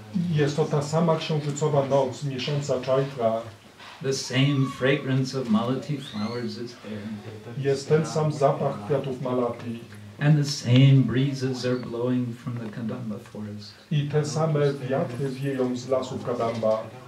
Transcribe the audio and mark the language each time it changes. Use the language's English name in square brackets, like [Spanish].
[Polish] Jest to ta sama księżycowa noc miesiąca Chaitra. [English] The same fragrance of malati flowers is there. [Polish] Jest ten sam zapach kwiatów malati. [English] And the same breezes are blowing from the Kadamba forest. [Polish] I te same wiatry wieją z lasów Kadamba.